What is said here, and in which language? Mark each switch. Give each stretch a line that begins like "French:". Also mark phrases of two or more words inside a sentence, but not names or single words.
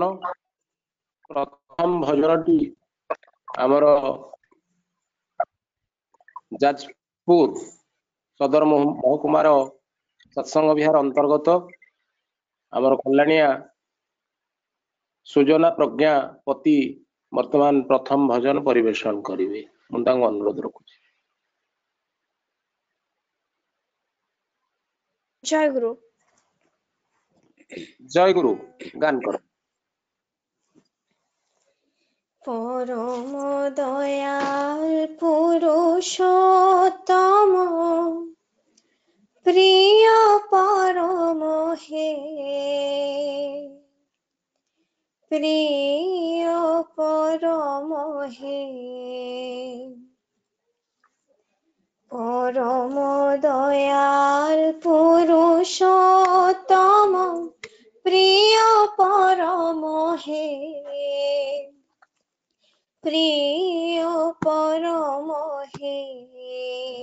Odia: ପ୍ରଥମ ଭଜନଟି ଆମର ଯାଜପୁର ସଦର ମହକୁମାର ସତ୍ସଙ୍ଗ ବିହାର ଅନ୍ତର୍ଗତ ଆମର କଲ୍ୟାଣିଆ ସୁଜନା ପ୍ରଜ୍ଞା ପତି ବର୍ତ୍ତମାନ ପ୍ରଥମ ଭଜନ ପରିବେଷଣ କରିବେ। ମୁଁ ତାଙ୍କୁ ଅନୁରୋଧ ରଖୁଛି। ଜୟ ଗୁରୁ। ଜୟ ଗୁରୁ। ଗାନ କର।
Bangla: পরম দয়াল পুরুষোত্তম প্রিয় পরম হে, প্রিয় পরম হে, পরম দয়াল পুরুষোত্তম প্রিয় পরম হে, প্রিয় পরম হে,